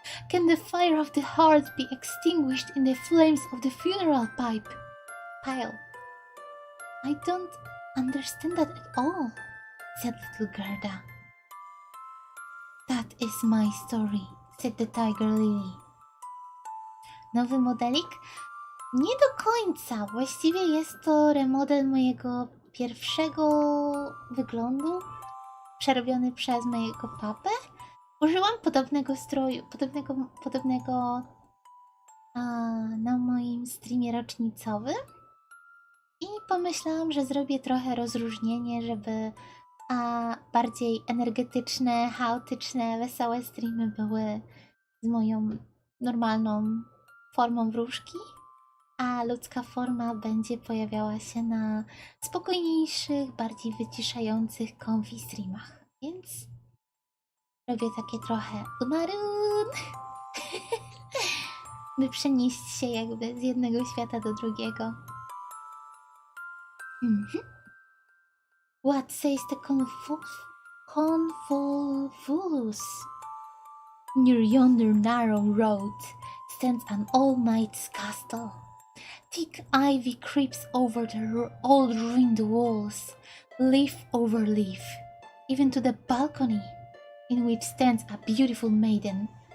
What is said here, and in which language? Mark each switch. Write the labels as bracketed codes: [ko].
[en] Can the fire of the heart be extinguished in the flames of the funeral pile? I don't understand that at all, said little Gerda. That is my story, said the tiger lily. [pl] Nowy modelik? Nie do końca. Właściwie jest to remodel mojego pierwszego wyglądu, przerobiony przez mojego papę. Użyłam podobnego stroju, podobnego na moim streamie rocznicowym i pomyślałam, że zrobię trochę rozróżnienie, żeby bardziej energetyczne, chaotyczne, wesołe streamy były z moją normalną formą wróżki, a ludzka forma będzie pojawiała się na spokojniejszych, bardziej wyciszających comfy streamach. Więc robię takie trochę umarun, by przenieść się jakby z jednego świata do drugiego. [en] What says the convolvulus? Near yonder narrow road stands an old knight's castle. Thick ivy creeps over the old ruined walls, leaf over leaf, even to the balcony, in which stands a beautiful maiden.